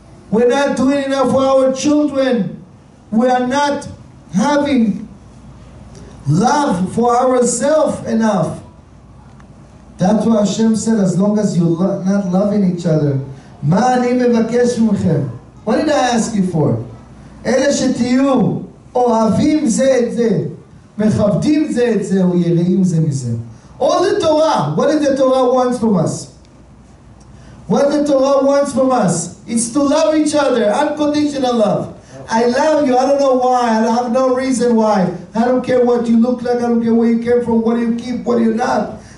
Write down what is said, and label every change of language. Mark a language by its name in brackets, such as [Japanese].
[English] We're not doing enough for our children. We are not having love for ourselves enough. That's what Hashem said, as long as you're not loving each other. [Hebrew] מה אני מבקש מכם? [English] What did I ask you for? [Hebrew] אלה שתהיו אוהבים זה את זה, מכבדים זה את זה, ויראים זה מזה. [English] All the Torah, what did the Torah want from us? What the Torah wants from us is to love each other, unconditional love. I love you, I don't know why, I have no reason why. I don't care what you look like, I don't care where you came from, what you keep, what you're not.